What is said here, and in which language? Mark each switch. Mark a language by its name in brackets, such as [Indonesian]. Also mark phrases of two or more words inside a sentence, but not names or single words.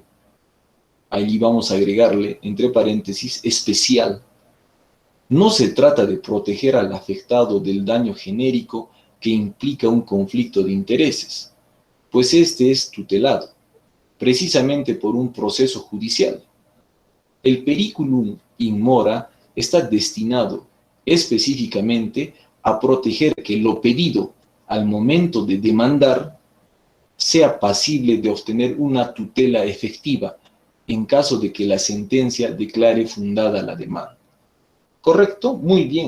[Spanish] Allí vamos a agregarle, entre paréntesis, especial. No se trata de proteger al afectado del daño genérico que implica un conflicto de intereses, pues este es tutelado, precisamente por un proceso judicial. El [Latin] periculum in mora [Spanish] está destinado específicamente a proteger que lo pedido al momento de demandar sea pasible de obtener una tutela efectiva en caso de que la sentencia declare fundada la demanda. ¿Correcto? Muy bien.